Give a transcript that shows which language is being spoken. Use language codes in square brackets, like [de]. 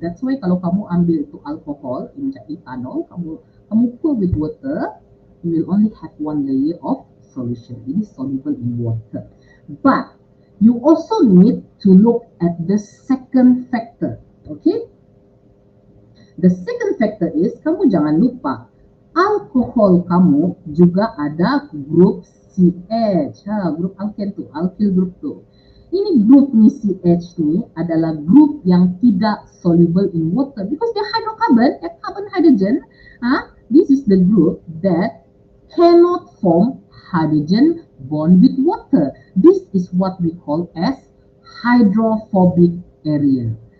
[en] That's why [ms] kalau kamu ambil itu alkohol, macam ethanol, kamu [en] pour with water, you will only have one layer of solution. It is soluble in water. But you also need to look at the second factor. Okay? The second factor is, [ms] kamu jangan lupa, alkohol kamu juga ada grup CH. Grup alkane tu, alkyl group tu. Ini grup ni CH ni adalah grup yang tidak soluble [en] in water because [ms] dia hydrocarbon, carbon hydrogen. [en] This is the group that cannot form hydrogen bond with water. This is what we call as hydrophobic area.